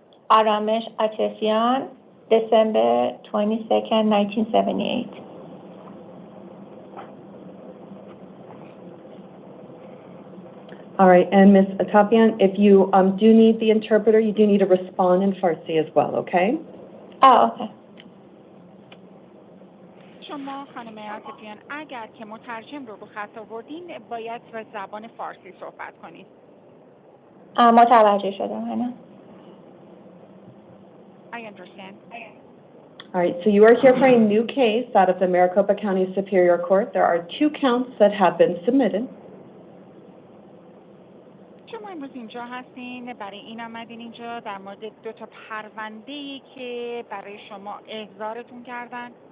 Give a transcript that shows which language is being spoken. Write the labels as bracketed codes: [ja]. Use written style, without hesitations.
[en] Aramesh Atifian, December 22nd, 1978. All right, and Ms. Atifian, if you do need the interpreter, you do need to respond in Farsi as well, okay? Oh, okay. [fa] شما خانم عاطفیان اگر که مترجم رو خط آوردین باید به زبان فارسی صحبت کنید. متوجه شدم هنوز. [en] I understand. All right, so you are here for a new case out of the Maricopa County Superior Court. There are 2 counts that have been submitted. [fa] شما امروز اینجا هستین برای این آمدین اینجا در مورد 2 تا پرونده‌ای که برای شما احضارتون کردن.